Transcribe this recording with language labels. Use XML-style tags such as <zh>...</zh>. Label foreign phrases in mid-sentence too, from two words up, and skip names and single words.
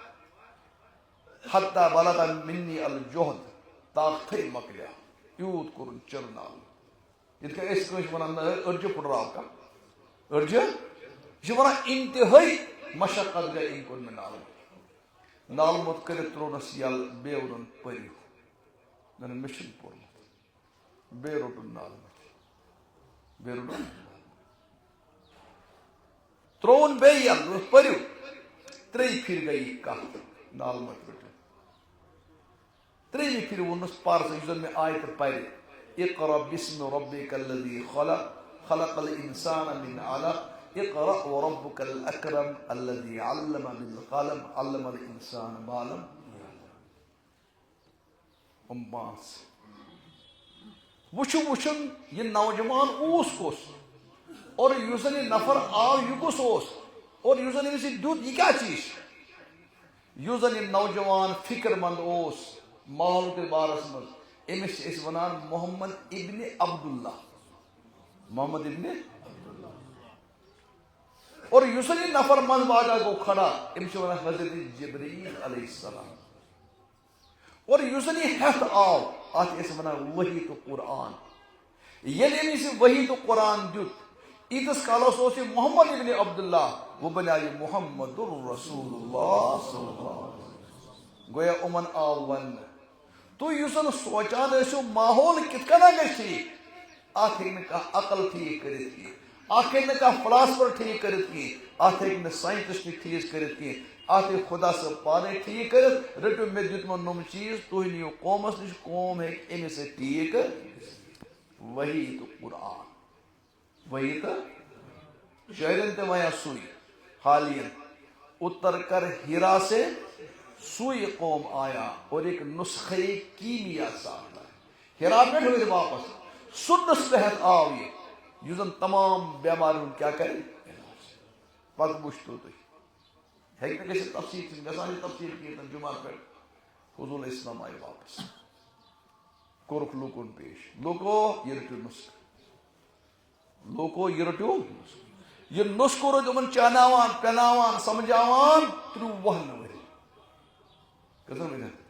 <ar>حتیٰ بلغ منی الجہد</ar> <ks>طاقتھٕے مۄکلیو یوٗت کوٚرُن چِر نالہٕ یِتھ کٔنۍ أسۍ کٲنٛسہِ وَنان أڑجہِ پھٕٹراو کانٛہہ أڑجہِ یہِ چھِ وَنان اِنتِہٲیی مشقت گٔے أمۍ کوٚر مےٚ نالہٕ مٔتھۍ نالہٕ موٚت کٔرِتھ ترٛوونَس یَلہٕ بیٚیہِ ووٚنُن پٔرِو دوٚپُن مےٚ چھُنہٕ پوٚرمُت بیٚیہِ روٚٹُن نالہٕ مٔتھۍ بیٚیہِ روٚٹُن ترٛووُن بیٚیہِ یَلہٕ دوٚپُس پٔرِو ترٛیٚیہِ پھِرِ گٔے یہِ کَتھ نالہٕ مٔتھۍ رٔٹِو ترٛیٚیِمہِ پھِرِ ووٚنُس پر یُس زن مےٚ آیتہٕ پرِ</ks> <ar>اقرأ بِاسمِ ربِّکَ الذی خلق خلق الانسان من علق اقرأ وربك الأكرم الذي علم بالقلم علم الإنسان ما لم</ar> <ks>يعلم پانٛژھ وٕچھُن یہ نوجوان اوس کُس اور یُس زن یہ نفر آو یہ کُس اوس اور یُس زن أمِس یہِ دیُت یہِ کیٛاہ چیٖز یُس زن یہ نوجوان فکر مند اوس ماحول کے بارس منٛز أمِس چھِ أسۍ ونان محمد ابن عبداللہ محمد ابن اور یُس زن یہ نفر منٛز باغا گوٚو کھڑا أمِس چھِ ونان حضرت جبریٖل</ks> <ar>علیہ السلام</ar> <ks>اور یُس زن یہ ہٮ۪تھ آو اتھ ٲسۍ ونان وحی تہٕ قرآن ییٚلہِ أمِس یہِ وحی تہٕ قرآن دیُت ییٖتِس کالس اوس یہِ محمد ابن عبداللہ وۄنۍ بنیٛاو یہِ محمد رسول اللہ</ks> <ar>صلی اللہ علیہ وسلم</ar> <ks>گویا یِمن آو وننہٕ تُہۍ یُس زن سونٛچان ٲسِو ماحول کِتھ کٔنۍ گژھِ ٹھیٖک اتھ ہیٚکہِ نہٕ کانٛہہ عقل ٹھیٖک کٔرِتھ کینٛہہ اتھ ہیٚکہِ نہٕ کانٛہہ فلاسفر ٹھیٖک کٔرِتھ کینٛہہ اتھ ہیٚکہِ نہٕ ساینٹسٹ ٹھیٖک کٔرِتھ کینٛہہ اتھ ہیٚکہِ خۄدا صٲب پانے ٹھیٖک کٔرِتھ رٔٹِو مےٚ دیُتمُت نۄم چیٖز تُہۍ نِیِو قومس نِش قوم ہیٚکہِ أمِس سۭتۍ ٹھیٖک وحی تہٕ قرآن وحی تہٕ شٲعرن تہِ وَنیا سُے حالین</ks> <ur>اتر کر ہیرا سے سوئی قوم آیا اور ایک نسخے کیمیا ساتھ</ur> <ks>ہیرا پٮ۪ٹھ ؤرۍ واپس سُہ نسخہٕ ہٮ۪تھ آو یہِ یُس زن تمام بٮ۪مارِ ہُنٛد کیٛاہ کرِ پتہٕ وٕچھتو تُہۍ ہیٚکہِ نہٕ گٔژھِتھ تفصیٖل چھِ گژھان یہِ تفصیٖل کینٛہہ جُمعہ پٮ۪ٹھ حضوٗر اسلام آیہِ واپس کوٚرُکھ لوٗکن پیش لوٗکو یہِ رٔٹِو نسخہٕ لوٗکو یہِ رٔٹِو یہ نسخہٕ روٗد یِمن چاناوان پیناوان سمجھاوان 53 ؤری کٔژن ؤرین</ks>